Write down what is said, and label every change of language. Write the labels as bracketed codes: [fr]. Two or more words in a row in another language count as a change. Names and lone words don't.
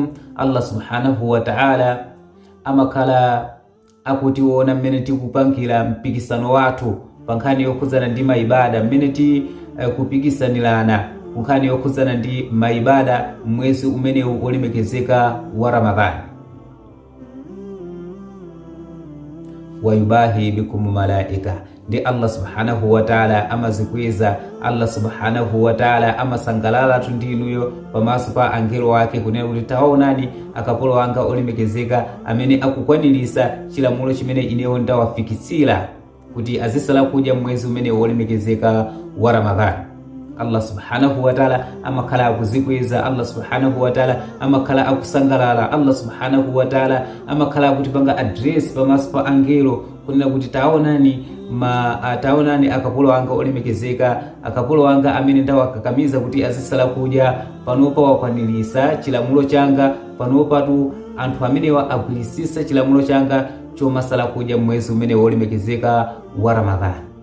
[ar] الله سبحانه وتعالى [ny] amakhala akuti wona mmene tikupangira mpikisano wathu pankhani yokhuzana ndi maibada, mmene kupikisanirana kunkhani yokhuzana ndi maibada mwezi umene olemekezeka wa Ramadhani. [ar] ويباهي بكم ملائكة. [ny] Ndi [ar] الله سبحانه وتعالى [ny] amazikweza, [ar] الله سبحانه وتعالى [ny] amasangalala tundinuyo pamaso pa angelo wake kunena kuti taonani akapolo wanga olemekezeka amene akukwanirisa chilamulo chimene inewo ndawafikitsira kuti azisala kudya mwezi umene olemekezeka wa Ramadhani. [ar] الله سبحانه وتعالى [ny] amakhala akuzikweza, [ar] الله سبحانه وتعالى [ny] amakhala akusangalala, [ar] الله سبحانه وتعالى [ny] amakhala akutipanga address pamaso pa angelo kunena kuti taonani akapolo wanga olemekezeka, akapolo wanga amene ndawakakamiza kuti azisala kudya, panopa wakwanirisa chilamulo changa, panopatu anthu amene agwirisisa chilamulo changa chomasala kudya mwezi umene olemekezeka wa Ramadhani.